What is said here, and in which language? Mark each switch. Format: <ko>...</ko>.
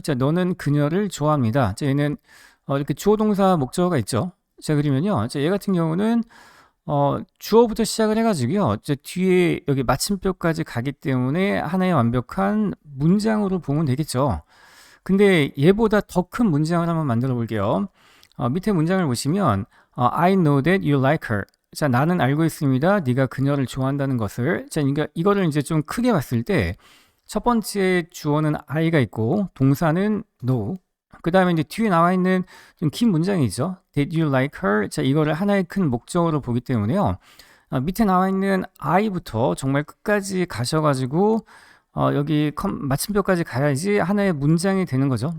<ko>자, 너는 그녀를 좋아합니다. 자, 얘는 이렇게 주어 동사 목적어가 있죠. 자, 그러면요, 자, 얘 같은 경우는 주어부터 시작을 해가지고요, 자, 뒤에 여기 마침표까지 가기 때문에 하나의 완벽한 문장으로 보면 되겠죠. 근데 얘보다 더 큰 문장을 한번 만들어 볼게요. 밑에 문장을 보시면</ko> <en>I know that you like her.</en> <ko>자, 나는 알고 있습니다. 네가 그녀를 좋아한다는 것을. 자, 그러니까 이거를 이제 좀 크게 봤을 때 첫 번째 주어는 I가 있고 동사는 know. 그 다음에 이제 뒤에 나와 있는 좀 긴 문장이죠.</ko> <en>Did you like her?</en> <ko>자, 이거를 하나의 큰 목적어로 보기 때문에요. 밑에 나와 있는 I부터 정말 끝까지 가셔가지고 여기 마침표까지 가야지 하나의 문장이 되는 거죠.</ko>